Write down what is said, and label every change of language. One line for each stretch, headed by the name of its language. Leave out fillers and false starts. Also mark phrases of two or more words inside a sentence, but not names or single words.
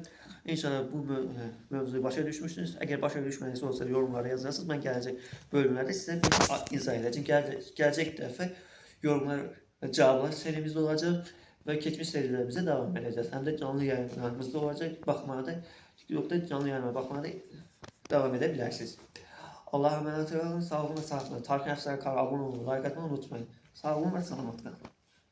Azerbaijani: İnşallah bu mövzuyu başa düşmüşsünüz. Əgər başa düşmədiysə olsa yorumlara yazarsınız. Mən gələcək bölümlərdə sizə izah edəcəm. Gələcək dəfə yorumlar və cavablar serimizdə olacaq və keçmiş serilərimizə davam edəcəz. Həm də canlı yayınlarımızda olacaq. TikTokda canlı yayınlara baxmaya da davam edə bilərsiniz.
Turkish: Allah'a emanet olun. Sağ olun ve sağlıkla. Tarkan Efsane kanalına abone olmayı, like atmayı unutmayın. Sağ olun ve selamat kalın.